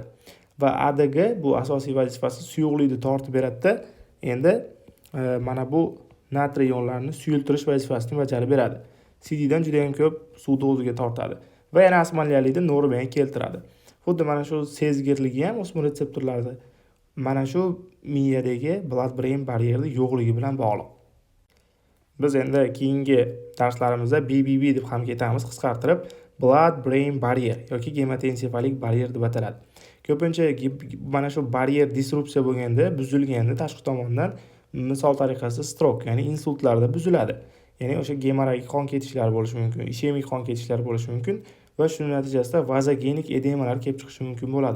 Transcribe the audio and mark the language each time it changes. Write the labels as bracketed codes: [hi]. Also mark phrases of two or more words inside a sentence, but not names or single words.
[uz] Va ADG bu asosiy vazifasi suyuqlikni tortib beradi-da, endi mana bu natriy ionlarini suyultirish vazifasini bajarib beradi. CDdan juda ham ko'p suvni o'ziga tortadi va yana osmolarlikni normaga keltiradi. Xuddi mana shu sezgirligi ham osmoretseptorlarda mana shu miyadagi [en] blood brain barrierni [uz] yo'qligi bilan bog'liq. Biz endi keyingi darslarimizda BBB deb ham ketamiz, qisqartirib [en] blood brain barrier [uz] yoki gematoensefalik barrier deb ataladi. Ko'pincha mana shu barrier disrupsiya bo'lganda, buzilganda tashqi tomondan misol tariqasida stroke, ya'ni insultlarda buziladi. Ya'ni o'sha gemorragik qon ketishlar bo'lishi mumkin, ishemik qon ketishlar bo'lishi mumkin va shuning natijasida vazogenik edemalar kelib chiqishi mumkin bo'ladi.